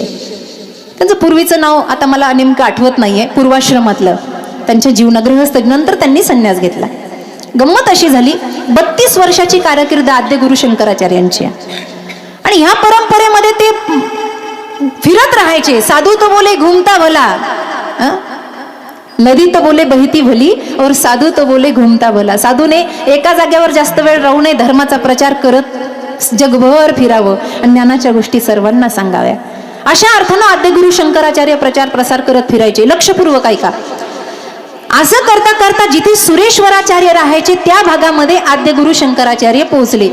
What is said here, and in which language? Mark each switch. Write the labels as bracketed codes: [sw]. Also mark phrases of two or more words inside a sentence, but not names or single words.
[mr] त्यांचं पूर्वीचं नाव आता मला नेमकं आठवत नाहीये. पूर्वाश्रमातलं त्यांच्या जीवनगृहस्थ. नंतर त्यांनी संन्यास घेतला. गंमत अशी झाली, 32 वर्षाची कारकीर्द आद्य गुरु शंकराचार्यांची. आणि ह्या परंपरेमध्ये ते फिरत राहायचे. [hi] साधू तो बोले घुमता भला, नदी तो बोले बहती भली, और साधू तो बोले घुमता भला. [mr] साधूने एका जागेवर जास्त वेळ राहू नये, धर्माचा प्रचार करत जगभर फिरावं आणि ज्ञानाच्या गोष्टी सर्वांना सांगाव्या. अशा अर्थानं आद्य गुरु शंकराचार्य प्रचार प्रसार करत फिरायचे. लक्षपूर्वक ऐका. असं करता करता जिथे सुरेश्वराचार्य राहायचे त्या भागामध्ये आद्य गुरु शंकराचार्य पोहोचले.